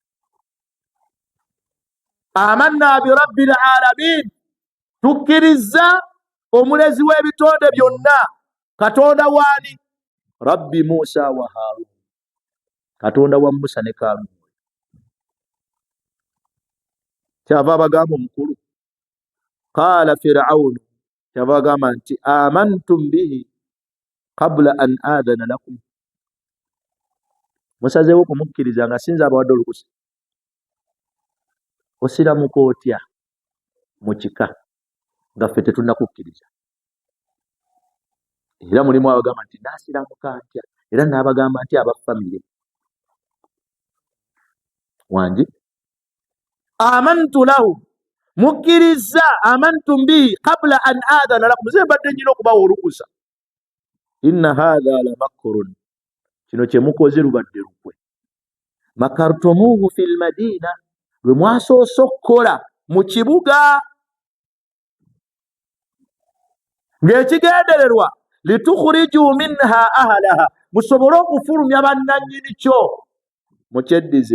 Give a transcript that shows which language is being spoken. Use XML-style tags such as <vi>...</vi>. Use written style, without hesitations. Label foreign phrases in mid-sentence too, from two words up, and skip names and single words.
<ar>آمنا برب العالمين,</ar> <lg>tukkiriza omulezi w'ebitonde byonna. Katonda waani?</lg> <ar>رب موسى وهارون,</ar> <lg>Katonda wa Musa ne Karun. Kyava abagamba omukulu</lg> <ar>قال فرعون,</ar> <lg>kyava agamba nti</lg> <ar>آمنتم به قبل أن آذن لكم,</ar> <lg>musazeewo kumukkiriza nga sinza abawadde olukusa. Osiramuka otya mu kika nga ffe tetunnakukkiriza? Era mulimu abagamba nti naasiramuka ntya, era n'abagamba nti aba famire wangi.</lg> <ar>آمنتم له, mukkiriza آمنتم به قبل أن آذن لكم,</ar> <lg>ze mbadde nnyina okubawa olukusa.</lg> <ar>إن هذا لمكر,</ar> <lg>kino kye mukoze lubadde lukwe.</lg> <ar>مكرتموه في المدينة,</ar> <lg>lwe mwasoose okukola mu kibuga, ng'ekigendererwa</lg> <ar>لتخرجوا منها أهلها,</ar> <lg>musobole okufulumya bannannyini kyo mukyeddize.</lg>